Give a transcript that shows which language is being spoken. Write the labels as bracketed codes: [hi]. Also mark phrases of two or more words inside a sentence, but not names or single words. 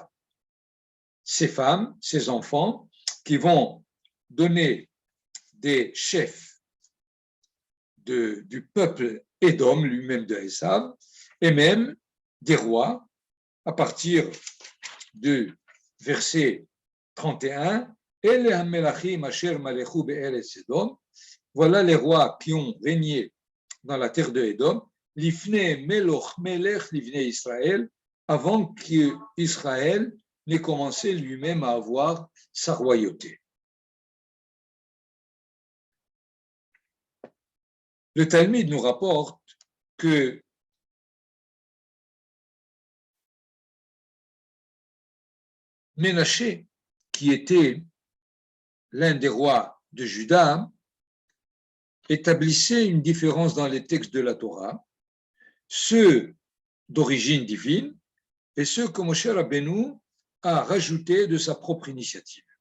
[fr] Ces femmes, ces enfants, qui vont donner des chefs du peuple Édom, lui-même de Esav, et même des rois, à partir du verset 31, voilà les rois qui ont régné dans la terre de Édom, [he] לפני מלוך מלך לבני ישראל, [fr] avant qu'Israël n'ait commencé lui-même à avoir sa royauté. Le Talmud nous rapporte que Ménaché, qui était l'un des rois de Juda, établissait une différence dans les textes de la Torah, ceux d'origine divine et ceux que Moshe Rabbeinu a rajoutés de sa propre initiative.